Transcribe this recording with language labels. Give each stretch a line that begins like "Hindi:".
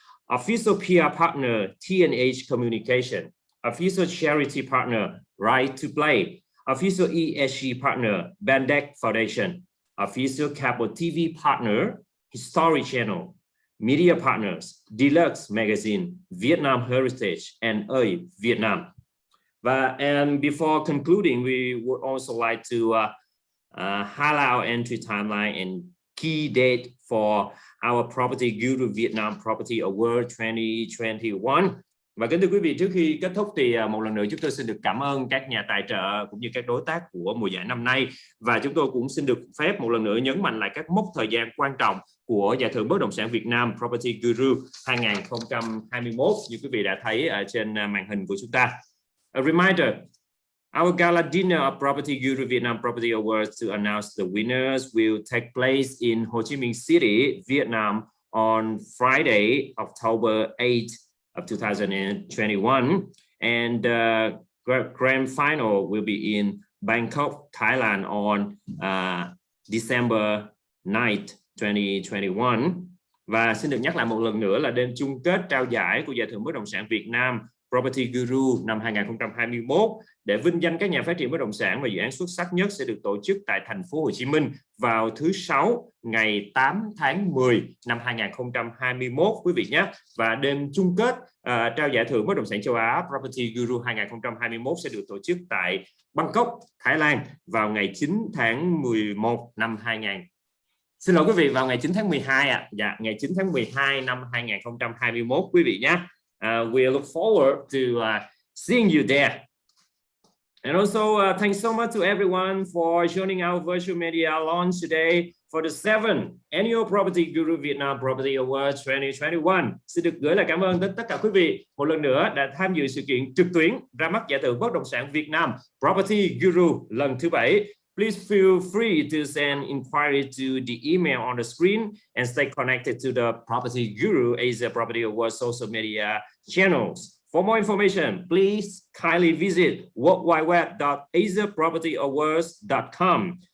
English: official PR partner T&H Communication, official charity partner Right to Play, official ESG partner Bandeck Foundation, official cable TV partner History Channel, media partners Deluxe Magazine, Vietnam Heritage, and Vietnam. And before concluding, we would also like to highlight our entry timeline and key date for our PropertyGuru Vietnam Property Awards 2021.
Vietnamese: Và kính thưa quý vị, trước khi kết thúc thì một lần nữa chúng tôi xin được cảm ơn các nhà tài trợ cũng như các đối tác của mùa giải năm nay, và chúng tôi cũng xin được phép một lần nữa nhấn mạnh lại các mốc thời gian quan trọng của giải thưởng bất động sản Việt Nam PropertyGuru 2021 như quý vị đã thấy ở trên màn hình của chúng ta.
English: A reminder: our gala dinner of PropertyGuru Vietnam Property Awards to announce the winners will take place in Ho Chi Minh City, Vietnam on Friday, October 8th of 2021, and grand final will be in Bangkok, Thailand on December 9th, 2021.
Vietnamese: Và xin được nhắc lại một lần nữa là đêm chung kết trao giải của giải thưởng bất động sản Việt Nam PropertyGuru năm 2021 để vinh danh các nhà phát triển bất động sản và dự án xuất sắc nhất sẽ được tổ chức tại thành phố Hồ Chí Minh vào thứ Sáu ngày 8 tháng 10 năm 2021 quý vị nhé. Và đêm chung kết trao giải thưởng bất động sản châu Á PropertyGuru 2021 sẽ được tổ chức tại Bangkok, Thái Lan vào ngày 9 tháng 11 năm 2000. Xin lỗi quý vị, vào ngày 9 tháng 12 ạ. Dạ, ngày 9 tháng 12 năm 2021 quý vị nhé.
English: We look forward to seeing you there. And also, thanks so much to everyone for joining our virtual media launch today for the 7th Annual PropertyGuru Vietnam Property Awards 2021.
Vietnamese: Xin được gửi lời cảm ơn đến tất cả quý vị một lần nữa đã tham dự sự kiện trực tuyến ra mắt giải thưởng bất động sản Việt Nam PropertyGuru lần thứ 7.
English: Please feel free to send inquiry to the email on the screen and stay connected to the PropertyGuru Asia Property Awards social media channels. For more information, please kindly visit worldwideweb.asiapropertyawards.com.